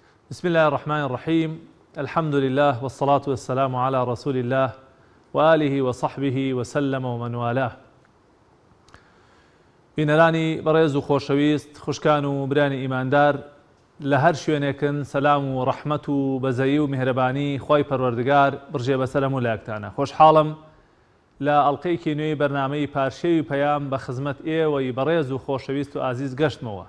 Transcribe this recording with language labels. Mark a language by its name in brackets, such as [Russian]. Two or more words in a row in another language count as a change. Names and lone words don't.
[Arabic] بسم الله الرحمن الرحيم. الحمد لله والصلاة والسلام على رسول الله وآله وصحبه وسلم ومن والاه. [Central Kurdish] بینەرانی بەڕێز و خۆشەویست، خوشکان و برانی ئیماندار لە هەر شوێنێکن سەلام و ڕەحمەت و بەزەیی و میهرەبانی خۆی پەروەردگار بڕژێ بەسەر هەموو لایەکتانە. خۆشحاڵم لە ئەڵقەیەکی نوێی بەرنامەی پارشێوی پەیام بە خزمەت ئێوەی بەڕێز و خۆشەویست و ئازیز گەشتمەوە.